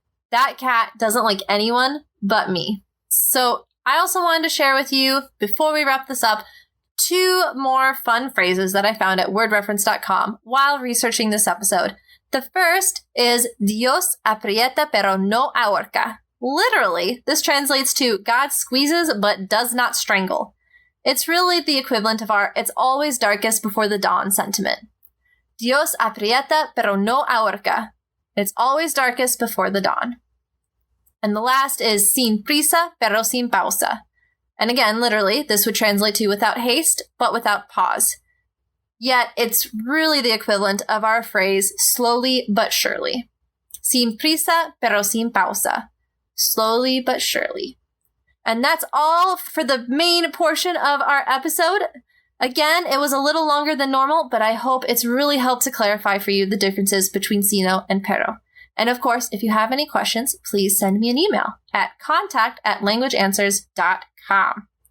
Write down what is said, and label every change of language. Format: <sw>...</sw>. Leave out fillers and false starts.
<en>That cat doesn't like anyone but me. So I also wanted to share with you, before we wrap this up, 2 more fun phrases that I found at wordreference.com while researching this episode. The first is</en> <es>Dios aprieta pero no ahorca.</es> <en>Literally, this translates to God squeezes but does not strangle. It's really the equivalent of our it's always darkest before the dawn sentiment.</en> <es>Dios aprieta pero no ahorca.</es> <en>It's always darkest before the dawn. And the last is</en> <es>sin prisa pero sin pausa.</es> <en>And again, literally, this would translate to without haste, but without pause. Yet, it's really the equivalent of our phrase, slowly but surely.</en> <es>Sin prisa, pero sin pausa.</es> <en>Slowly but surely. And that's all for the main portion of our episode. Again, it was a little longer than normal, but I hope it's really helped to clarify for you the differences between Sino and Perro. And of course, if you have any questions, please send me an email at contact@languageanswers.com.</en>